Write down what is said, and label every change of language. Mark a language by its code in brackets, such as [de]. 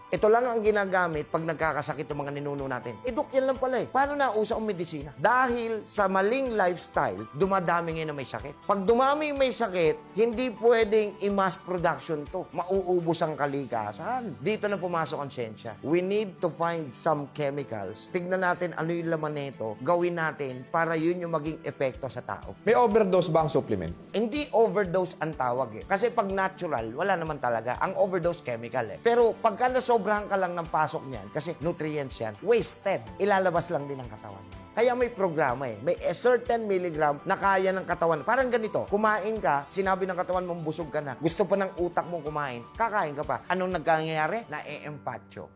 [tl] Ito lang ang ginagamit pag nagkakasakit ng mga ninuno natin. Dok, yan lang pala eh. Paano nauso ang medisina? Dahil sa maling lifestyle, dumadami ngayon na may sakit. Pag dumami may sakit, hindi pwedeng i-mass production to. Mauubos ang kalikasan. Dito na pumasok ang siyensya. [en] We need to find some chemicals. [tl] Tignan natin ano yung laman nito. Gawin natin para yun yung maging epekto sa tao. May overdose ba ang supplement? Hindi overdose ang tawag eh. Kasi pag natural, wala naman talaga. Ang overdose chemical eh. Pero pagka nasobrahan ka lang ng pasok niyan, kasi nutrients yan, wasted. Ilalabas lang din ang katawan mo. Kaya may programa eh. May [en] a certain milligram [tl] na kaya ng katawan. Parang ganito, kumain ka, sinabi ng katawan mong busog ka na, gusto pa ng utak mong kumain, kakain ka pa. Anong nagkanyari? Na-eempatyo.